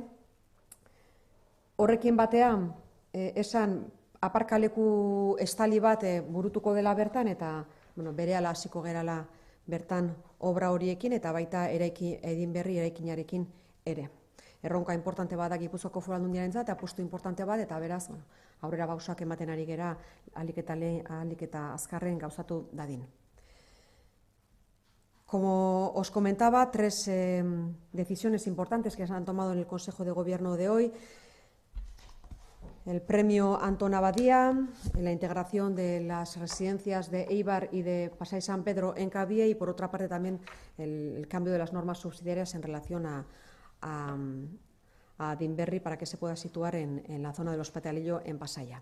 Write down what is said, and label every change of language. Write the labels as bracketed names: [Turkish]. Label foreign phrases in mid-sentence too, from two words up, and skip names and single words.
[Basque] Horrekin batean, esan aparkaleku estali bat burutuko dela bertan, eta berehala hasiko gerala bertan obra horiekin, eta baita edin berri eraikinarekin ere. Erronka importante bat da Gipuzkoako Foru Aldundiarentzat, eta apustu importante bat, eta beraz, aurrera pausoak ematen ari gera ahalik eta azkarren gauzatu dadin. [Spanish] Como os comentaba, 3 decisiones importantes que se han tomado en el Consejo de Gobierno de hoy. El premio Antón Abadía, la integración de las residencias de Eibar y de Pasai San Pedro en Kabie, y por otra parte también el cambio de las normas subsidiarias en relación a Adinberri para que se pueda situar en la zona del Hospitalillo en Pasaia.